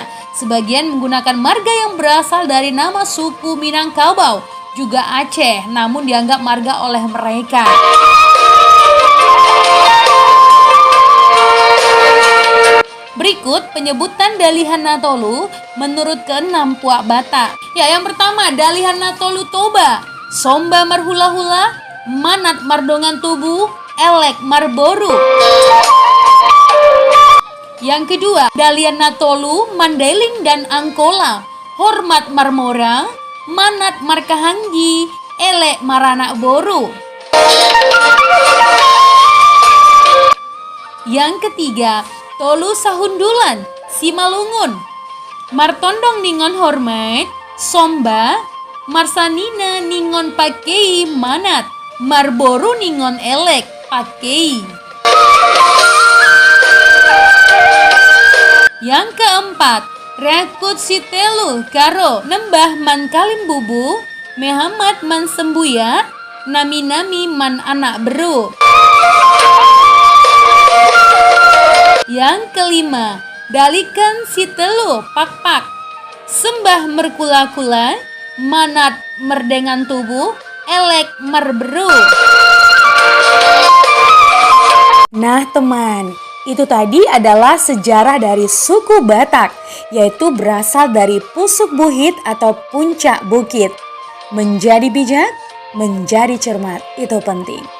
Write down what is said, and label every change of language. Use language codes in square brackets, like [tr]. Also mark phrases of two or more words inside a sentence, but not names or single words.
[id] Sebagian menggunakan marga yang berasal dari nama suku Minangkabau, juga Aceh, namun dianggap marga oleh mereka. Berikut penyebutan Dalihan Natolu menurut ke-6 puak Batak. Ya, yang pertama [bbc] Dalihan Natolu Toba, Somba Marhula-hula, Manat Mardongan Tubuh, Elek Marboru. [id] Yang kedua [btm] Dalihan Natolu, Mandailing dan Angkola, Hormat Marmora, Manat Markahanggi, Elek Maranak Boru. [id] Yang ketiga [bts] Tolu Sahundulan, Simalungun, Martondong Ningon Hormat, Somba, Marsanina Ningon Pakei Manat, Marboru Ningon Elek Pakei. [id] Yang keempat, [btx] Rakut Sitelu Karo, Nembah Man Kalimbubu, Mehamat Man Sembuya, nami-nami man anak beru. [id] Yang kelima, [btd] dalikan si telu pak-pak, sembah merkula-kula, manat merdengan tubuh, elek merberu. [id] Nah teman, itu tadi adalah sejarah dari suku Batak, yaitu berasal dari Pusuk Buhit atau puncak bukit. Menjadi bijak, menjadi cermat, itu penting.